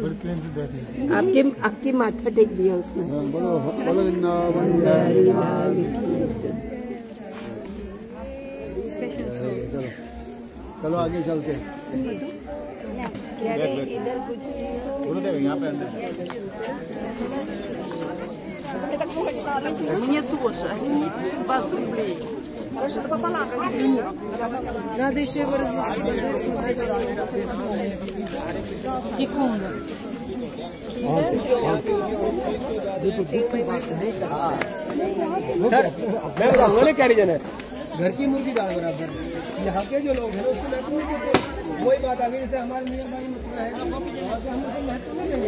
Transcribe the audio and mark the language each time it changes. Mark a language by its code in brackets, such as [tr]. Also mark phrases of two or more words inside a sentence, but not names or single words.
[hi] आपके माथा टेक दिया उसने। बोलो बोलो वृंदावन चलो चलो आगे चलते हैं। इधर कुछ गुरुदेव यहाँ पे अंदर [ru] Мне тоже. 20 рублей. надо еще его развести. Секунду. [hi] घर की मुर्गी दाल बराबर। यहाँ के जो लोग हैं उसको महत्व नहीं देते। वही बात आ गई, जैसे हमारे मियाँ भाई मतलब है हम लोग महत्व नहीं देंगे।